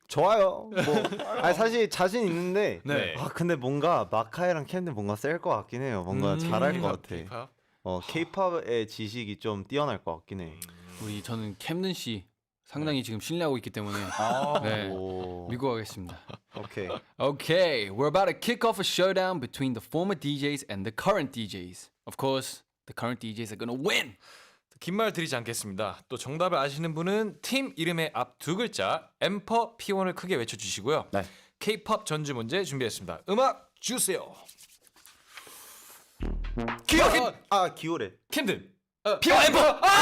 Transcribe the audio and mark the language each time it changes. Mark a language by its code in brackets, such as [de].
[ko] 좋아요. 사실 자신 있는데. 네. 근데 뭔가 마카이랑 캔들 뭔가 셀 것 같긴 해요. 뭔가 잘할 것 같아. [en] K-pop. [ko] K-팝의 지식이 좀 뛰어날 것 같긴 해. 저는 캠든 씨 상당히 지금 신뢰하고 있기 때문에 네, 오. 믿고 가겠습니다. 오케이. [en] Okay, we're about to kick off a showdown between the former DJs and the current DJs. Of course, the current DJs are gonna win. [ko] 긴 말 드리지 않겠습니다. 또 정답을 아시는 분은 팀 이름의 앞 두 글자 엠퍼 P1을 크게 외쳐주시고요. 네. K-pop 전주 문제 준비했습니다. 음악 주세요. 기호래. 캠든. P1 엠퍼!